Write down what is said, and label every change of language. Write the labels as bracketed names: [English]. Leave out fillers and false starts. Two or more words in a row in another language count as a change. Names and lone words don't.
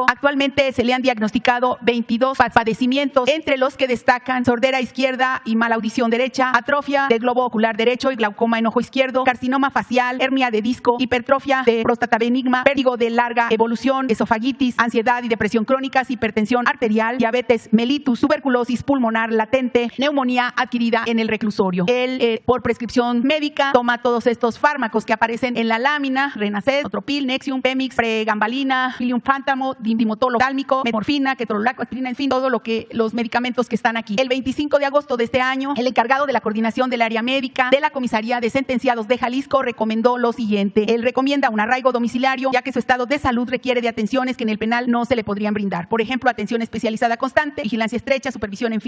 [Spanish] Actualmente se le han diagnosticado 22 padecimientos, entre los que destacan sordera izquierda y mala audición derecha, atrofia del globo ocular derecho y glaucoma en ojo izquierdo, carcinoma facial, hernia de disco, hipertrofia de próstata benigna, vértigo de larga evolución, esofagitis, ansiedad y depresión crónicas, hipertensión arterial, diabetes mellitus, tuberculosis pulmonar latente, neumonía adquirida en el reclusorio. Él, por prescripción médica, toma todos estos fármacos que aparecen en la lámina: Renacet, Notropil, Nexium, Pemix, Pregambalina, Ilium Fantamo, Dimotolo Dálmico, Metmorfina, Ketorolaco, aspirina, en fin, los medicamentos que están aquí. El 25 de agosto de este año, el encargado de la coordinación del área médica de la Comisaría de Sentenciados de Jalisco recomendó lo siguiente. Él recomienda un arraigo domiciliario, ya que su estado de salud requiere de atenciones que en el penal no se le podrían brindar. Por ejemplo, registro, atención especializada constante, vigilancia estrecha, supervisión, en fin.